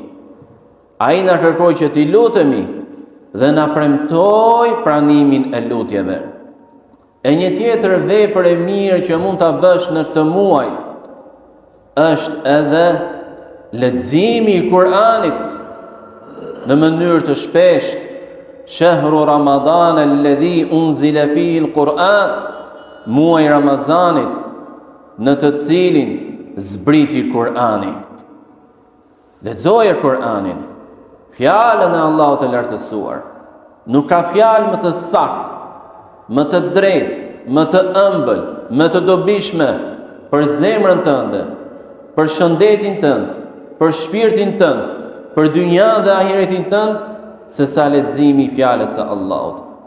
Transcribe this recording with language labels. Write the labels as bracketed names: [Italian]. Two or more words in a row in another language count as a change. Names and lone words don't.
[Albanian] Ai na kërkoi që ti lutemi dhe na premtoi pranimin e lutjeve. E një tjetër vepër e mirë që mund ta bësh në këtë muaj është edhe leximi i Kur'anit në mënyrë të shpeshtë. [Arabic] شهر رمضان الذي أنزل فيه القرآن, [Albanian] muaji Ramazanit në të cilin zbriti Kur'ani. Lexoje Kur'anin, fjalën e Allahut të lartësuar. Nuk ka fjalë më të saktë, më të drejtë, më të ëmbël, më të dobishme për zemrën tënde, për shëndetin tënd, për shpirtin tënd, për dynjan dhe ahiretin tënd, se sa leximi i fjalës së Allahut.